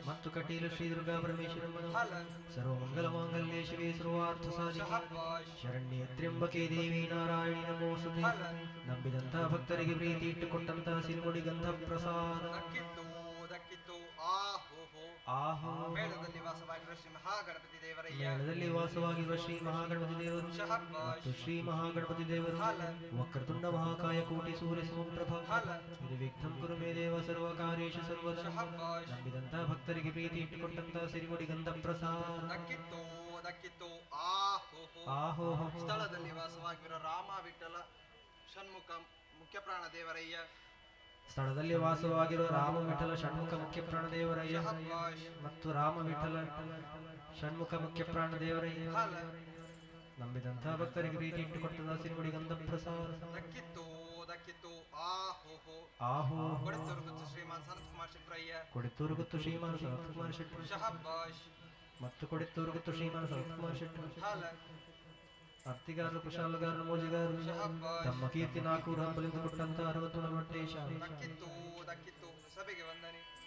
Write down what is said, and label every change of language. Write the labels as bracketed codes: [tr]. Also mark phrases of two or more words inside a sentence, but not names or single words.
[kn] ಮತ್ತು ಕಟೀಲು ಶ್ರೀ ದುರ್ಗಾ ಪರಮೇಶ್ವರಮ್ಮನು ಹಲನ್ [sa] ಸರ್ವಮಂಗಲ ಮಾಂಗಲ್ಯೇ ಶಿವೇ ಸರ್ವಾರ್ಥ ಸಾಧಿಕೆ [kn] ಶಹಬ್ಬಾಷ್ [sa] ಶರಣ್ಯೇ ತ್ರ್ಯಂಬಕೆ ದೇವಿ ನಾರಾಯಣಿ ನಮೋಸ್ತುತೆ ಹಲನ್ [kn] ನಂಬಿದಂಥ ಭಕ್ತರಿಗೆ ಪ್ರೀತಿ ಇಟ್ಟುಕೊಟ್ಟಂತಹ ಸಿರುಗುಡಿ ಗಂಧ ಪ್ರಸಾದ ದಕ್ಕಿತ್ತು ದಕ್ಕಿತ್ತು ಆಹೋಹೋ ಆಹೋ ಮೇಳದಲ್ಲಿ ವಾಸವಾಗಿರುವ ಶ್ರೀ ಮಹಾಗಣಪತಿ ದೇವರಯ್ಯ ಮೇಳದಲ್ಲಿ ವಾಸವಾಗಿರುವ ಶ್ರೀ ಮಹಾಗಣಪತಿ ದೇವರು ಶಹಬ್ಬಾಷ್ ಮತ್ತು ಶ್ರೀ ಮಹಾಗಣಪತಿ ದೇವರು ಹಲನ್ [sa] ವಕ್ರತುಂಡ ಮಹಾಕಾಯ ಕೋಟಿ ಸೂರ್ಯ ಸಮಪ್ರಭ ಹಲನ್ ನಿರ್ವಿಘ್ನಂ ಕುರು ಮೇ ದೇವ ಸರ್ವ ಕಾರ್ಯೇಷು ಸರ್ವದಾ [kn] ಶಹಬ್ಬಾಷ್ ನಂಬಿದಂಥ ಭಕ್ತರಿಗೆ ಪ್ರೀತಿ ಇಟ್ಟುಕೊಟ್ಟಂತಹ ಸಿರಿಗುಡಿ ಗಂಧ ಪ್ರಸಾದ ದಕ್ಕಿತ್ತು ದಕ್ಕಿತ್ತು ಆಹೋಹೋ ಆಹೋ ಸ್ಥಳದಲ್ಲಿ ವಾಸವಾಗಿರುವ ರಾಮ ವಿಠಲ ಷಣ್ಮುಖ ಮುಖ್ಯ ಪ್ರಾಣ ದೇವರಯ್ಯ ಸ್ಥಳದಲ್ಲಿ ವಾಸವಾಗಿರುವ ರಾಮ ವಿಠಲ ಷಣ್ಮುಖ ಮುಖ್ಯ ಪ್ರಾಣ ದೇವರಯ್ಯ ಶಹಬ್ಬಾಷ್ ಮತ್ತು ರಾಮ ವಿಠಲ ಷಣ್ಮುಖ ಮುಖ್ಯ ಪ್ರಾಣ ದೇವರಯ್ಯ ಹಲನ್ ನಂಬಿದಂಥ ಭಕ್ತರಿಗೆ ಪ್ರೀತಿ ಇಟ್ಟುಕೊಟ್ಟದ ಸಿರಿಗುಡಿ ಗಂಧ ಪ್ರಸಾದ ದಕ್ಕಿತ್ತು ದಕ್ಕಿತ್ತು ಆಹೋಹೋ ಆಹೋ ಕೊಡತ್ತೂರು ಗುತ್ತು ಶ್ರೀಮಾನ್ ಸನತ್ ಕುಮಾರ್ ಶೆಟ್ರಯ್ಯ ಕೊಡಿತ್ತೂರು ಗುತ್ತು ಶ್ರೀಮಾನ ಸನತ್ಕುಮಾರ್ ಶೆಟ್ಟಿ ಶಹಬ್ಬಾಷ್ ಮತ್ತು ಕೊಡಿತ್ತೂರು ಗುತ್ತು ಶ್ರೀಮಾನ ಸನತ್ಕುಮಾರ್ ಶೆಟ್ಟಿ ಹಲನ್ ಅರ್ತಿಗಾರರು ಕುಶಾಲಗಾರರು ಮೋಜಿಗಾರರು ಶಹಬ್ಬಾಷ್ ತಮ್ಮ ಕೀರ್ತಿ ನಾಲ್ಕೂರು ಹಂಬಲಿಂದ ಕೊಟ್ಟಂತ 60 ನಲವಟ್ಟೇಶ ದಕ್ಕಿತ್ತು ದಕ್ಕಿತ್ತು ಸಭೆಗೆ ವಂದನೆ